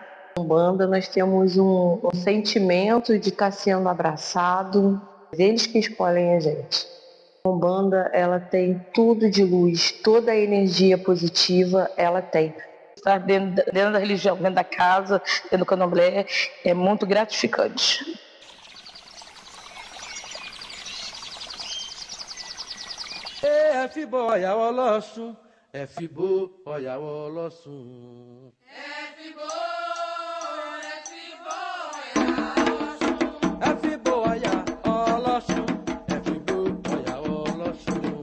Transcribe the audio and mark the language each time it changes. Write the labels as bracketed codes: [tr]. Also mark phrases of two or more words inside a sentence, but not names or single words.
[pt] Umbanda nós temos um sentimento de estar sendo abraçado. Eles que escolhem a gente. A Umbanda, ela tem tudo de luz, toda a energia positiva ela tem. Estar dentro da religião, dentro da casa, dentro do candomblé, é muito gratificante. [yo] Fibo oya Ọlọ́ṣun, Fibo oya Ọlọ́ṣun. Fibo oya Ọlọ́ṣun, Fibo oya Ọlọ́ṣun.